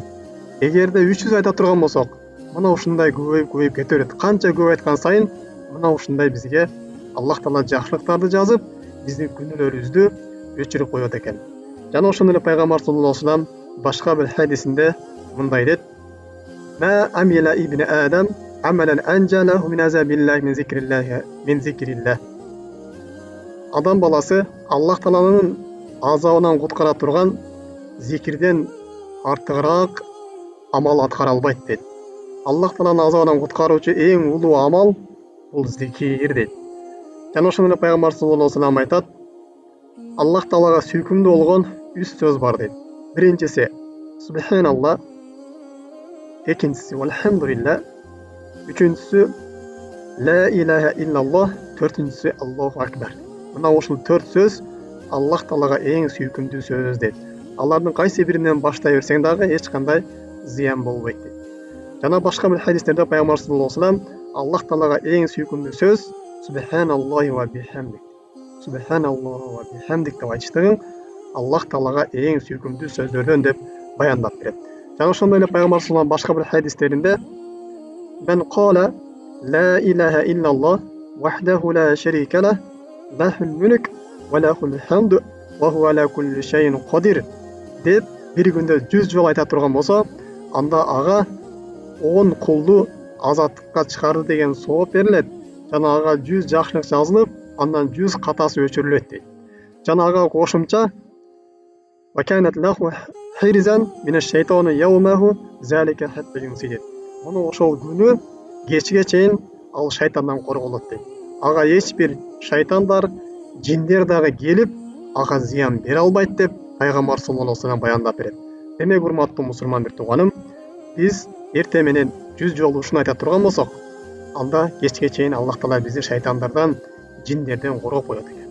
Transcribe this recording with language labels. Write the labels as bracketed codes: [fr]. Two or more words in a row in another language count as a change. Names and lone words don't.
[ky] Эгерде 300 айта турган болсок, мына ушундай көбөйүп кете берет. Канча көп айткан сайын мына ушундай бизге Аллах Таала жакшылыктарды жазып, биздин күнөөлөрүбүздү өчүрүп коет экен. Жана ошондой эле пайгамбар [ar] صلى الله عليه وسلم [ky] башка бир хадисинде мындай дейт: [ar] "ما عمل ابن آدم عملا أنجى له من عذاب الله من ذكر الله." [ky] Адам баласы Аллах Тааланын азабынан куткара турган зикирден артыгыраак амал аткара албайт дейт. Аллах Тааланын азабынан куткаруучу эң улуу амал бул зикир дейт. Жана ошондой эле пайгамбар [ar] صلى الله عليه وسلم [ky] айтат: Аллах Таалага сүйкүмдүү болгон 3 сөз бар дейт. Биринчиси субханалла, экинчиси вальхамдулилла, үчүнчүсү [ar] لا إله إلا الله, [ky] төртүнчүсү [ar] الله أكبر. [ky] Мына ушул 4 сөз Аллах Таалага эң сүйкүмдүү сөз дейт. Алардын кайсы биринен баштай берсең дагы эч кандай зыян болбойт дейт. Жана башка бир хадистерде пайгамбар [ar] صلى الله عليه وسلم [ky] Аллах Таалага эң сүйкүмдүү сөз [ar] سبحان الله وبحمده. سبحان الله وبحمده [ky] деп айтыштыгын Аллах Таалага эң сүйкүмдүү сөздөрдөн деп баяндап берет. Жана ошондой эле пайгамбар [ar] صلى الله عليه [ky] башка бир хадистеринде [ar] "من قال لا إله إلا الله وحده لا شريك له له الملك وله الحمد وهو على كل شيء قدير" [ky] деп бир күндө 100 жолу айта турган болсо, анда ага 10 кулду азаттыкка чыгарды деген сооп берилет. Жана ага 100 жакшылык жазылып, андан 100 катасы өчүрүлөт дейт. Жана ага кошумча [ar] "وكانت له حرزا من الشيطان يومه ذلك حتى يمسي." [ky] Муну ошол күнү кечке чейин ал шайтандан корголот дейт. Ага эч бир шайтандар, жиндер дагы келип, ага зыян бере албайт деп пайгамбар [ar] صلى الله عليه وسلم [ky] баяндап берет. Демек, урматтуу мусулман бир тууганым, биз эртең менен 100 жолу ушуну айта турган болсок, анда кечке чейин Аллах Таала бизди шайтандардан, жиндерден коргоп коет экен.